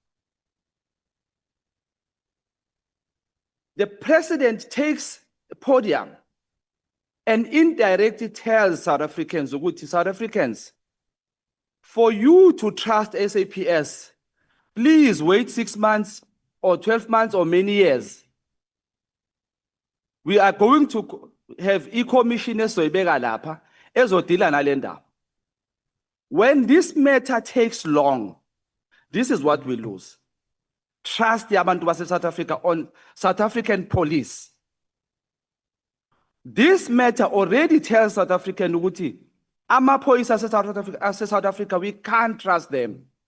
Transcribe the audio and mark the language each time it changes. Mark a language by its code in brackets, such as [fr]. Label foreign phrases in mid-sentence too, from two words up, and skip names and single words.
[en] The president takes the podium and indirectly tells South Africans, ukuthi South Africans, for you to trust SAPS, please wait 6 months or 12 months or many years. We are going to have e-commissioners [nd] lapha ezodila nale ndaba. [en] When this matter takes long, this is what we lose. Trust [nd] yabantu base [en] South Africa on South African police. This matter already tells South African [nd] ukuthi amaphoyisa ase [en] South Africa, we can't trust them.